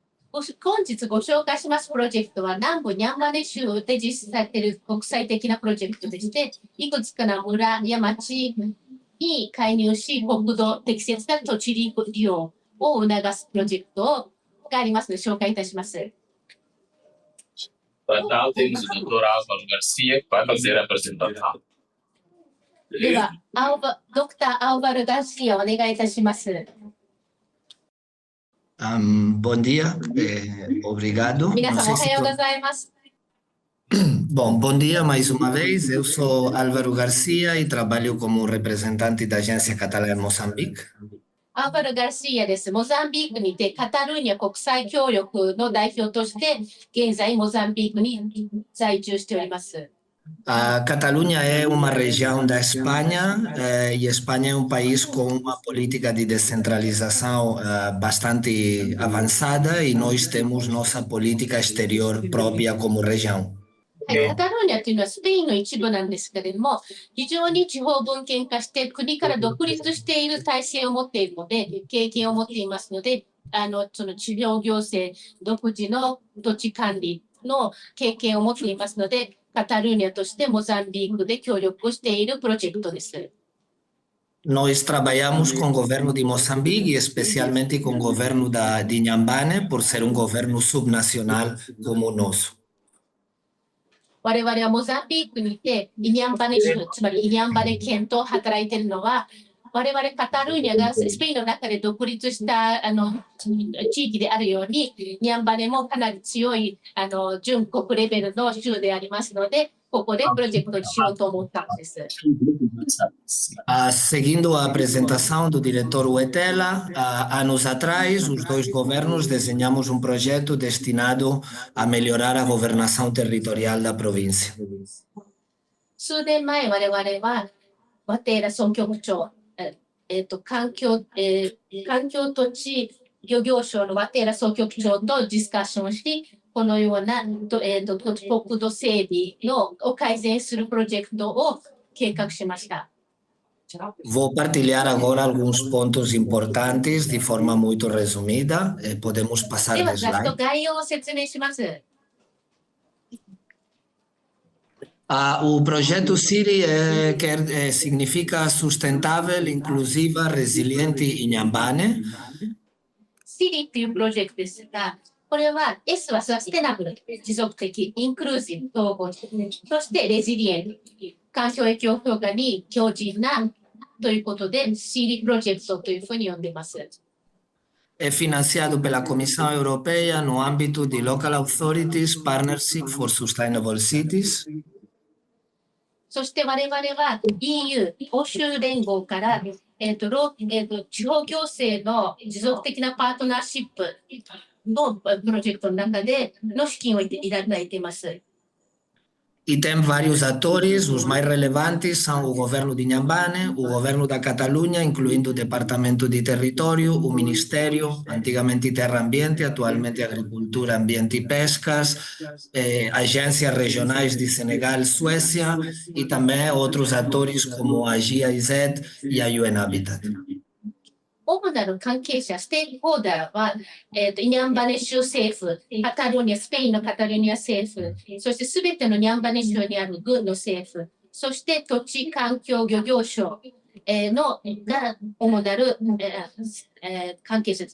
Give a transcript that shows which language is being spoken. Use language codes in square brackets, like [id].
[ja] 本日ご紹介しますプロジェクトは南部ニャンバネ州で実施されている国際的なプロジェクトでして、いくつかの村や町に介入し、国土適切な土地利用を促すプロジェクトがありますので紹介いたします。 [pt] Para tal, temos o Dr. Álvaro Garcia, que vai fazer a apresentação. [ja] では、ドクター・アウバル・ガルシアお願いいたします。 [pt] Bom dia, obrigado. [ja] 皆 [pt] Não [ja] さんお [pt] sei [ja] ようございます。 [pt] Bom dia mais uma vez. Eu sou Álvaro Garcia e trabalho como representante da Agência Catalã em Moçambique. [ja] アウバル・ガルシアです。モザンビークにてカタルーニャ国際協力の代表として、現在モザンビークに在住しております。 [pt] A Catalunha é uma região da Espanha e Espanha é um país com uma política de descentralização bastante avançada e nós temos nossa política exterior própria como região. [ja] はい、カタルーニャというのはスペインの一部なんですけれども、非常に地方分権化して国から独立している体制を持っているので、経験を持っていますので、その地方行政独自の土地管理の経験を持っていますので、カタルーニャとしてモザンビークで協力をしているプロジェクトです。 [pt] Nós trabalhamos com o governo de Moçambique e especialmente com o governo de Inhambane por ser um governo subnacional como o nosso. [ja] 我々はモザンビークにいて、イニャンバネ州、つまりイニャンバネ県と働いているのは、我々カタルーニャがスペインの中で独立した地域であるように、ニャンバネもかなり強い準国レベルの州でありますので、ここでプロジェクトにしようと思ったんです。 [pt] Seguindo a apresentação do diretor Uetela, anos atrás, os dois governos desenhamos um projeto destinado a melhorar a governação territorial da província. [ja] 数年前、我々はワテーラ総局長、環境土地漁業省の渡良総局長とディスカッションし、このような国土整備を改善するプロジェクトを計画しました。 [pt] Vou partilhar agora alguns pontos importantes de forma muito resumida. Podemos passar [ja] では、 [pt] de [ja] ざっと [pt] slide. [ja] 概要を説明します。 [pt] O projeto Siri significa sustentável, inclusiva, resiliente e Inhambane. [ja] シリっていうプロジェクトですが、これは S はサステナブル、持続的、インクルーシブ、統合的、そしてレジリエント、環境影響評価に強靭なということで、Siri プロジェクトというふうに呼んでいます。 [pt] È financiado pela Comissão Europeia no âmbito de Local Authorities Partnership for Sustainable Cities. [ja] そして我々は EU、欧州連合から地方行政の持続的なパートナーシップのプロジェクトの中での資金をいただいています。 [pt] E tem vários atores, os mais relevantes são o governo de Inhambane, o governo da Catalunha, incluindo o Departamento de Território, o Ministério, antigamente Terra Ambiente, atualmente Agricultura, Ambiente e Pescas, agências regionais de Senegal, Suécia e também outros atores como a GIZ e a UN Habitat. [ja] 主なる関係者、ステークホルダーは、イニャンバネ州政府、カタルーニャ、スペインのカタルーニャ政府、そしてすべてのニャンバネ州にある軍の政府、そして土地環境漁業省が主なる関係者です。